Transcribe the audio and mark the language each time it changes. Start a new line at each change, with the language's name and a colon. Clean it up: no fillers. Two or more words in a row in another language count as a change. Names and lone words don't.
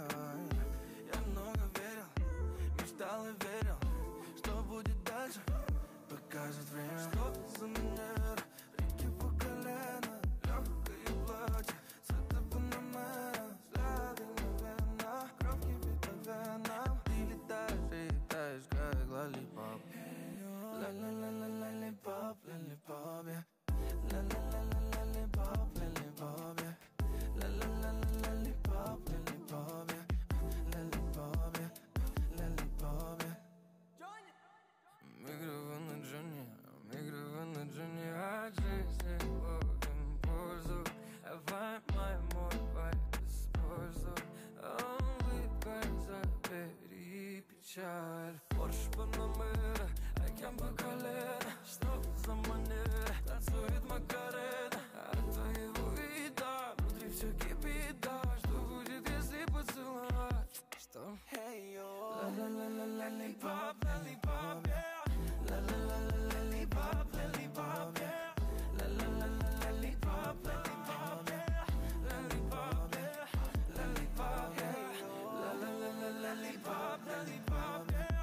Russian: Я много верил, мечтал и верил, что будет дальше, покажет время. Что за манера, реки по колено, легкое платье, цвета панамера, взгляды мгновенно, кровь кипит по венам. Ты летаешь, как лолипоп.
English: La-la-la-la-lollipop, lollipop, yeah. Lollipop, lollipop, yeah. Lollipop, lollipop, yeah. Lollipop, yeah. Lollipop, yeah.
Russian: Микрофон на Джонни, а жизнь ловим пользу. Давай мой вайп используй. Улыбкой забери печаль. Порш Панамера, океан по колено. Что за манера, танцует Макарена. От твоего вида внутри все кипит, да. Что будет, если поцеловать? Что?
English: La-la-la-la-lollipop, lollipop, yeah. La-la-la-la-lollipop, lollipop, yeah. La-la-la-la-lollipop, lollipop, yeah. Lollipop, yeah. Lollipop, yeah. La-la-la-la-lollipop, lollipop, yeah.